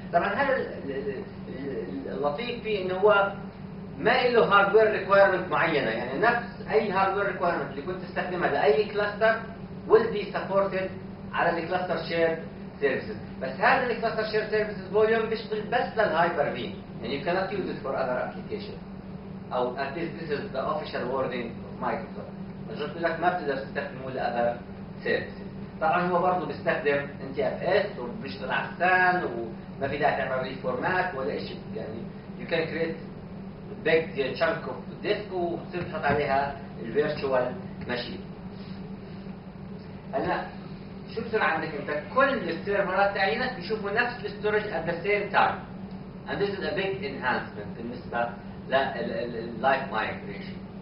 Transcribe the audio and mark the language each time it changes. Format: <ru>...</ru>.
<ar>طبعا هذا اللطيف فيه انه هو ما له هاردوير ريكويرمنت معينه، يعني نفس اي هاردوير ريكويرمنت اللي كنت تستخدمها لاي كلاستر</ar> <en>will be supported</en> <ar>على الكلاستر شير سيرفيسز. بس هذا الكلاستر شير سيرفيسز فوليوم بيشتغل بس للهايبر في، يعني</ar> <en>you cannot use it for other applications.</en> <ar>او</ar> <en>at least this is the official wording of Microsoft.</en> <ar>قلت لك ما بتقدر تستخدمه لاذر سيرفيسز. طبعا هو برضه بيستخدم NTFS وبيشتغل على السان وما في داعي تعمل ريفورمات ولا شيء، يعني</ar> <en>you can create big chunk of disk</en> <ar>وتصير تحط عليها الفيرتشوال ماشين. هلا شو بصير عندك انت؟ كل السيرفرات تاعينك بيشوفوا نفس الستورج</ar> <en>at the same time. And this is a big enhancement</en> <ar>بالنسبه لللايف مايجريشن.</ar>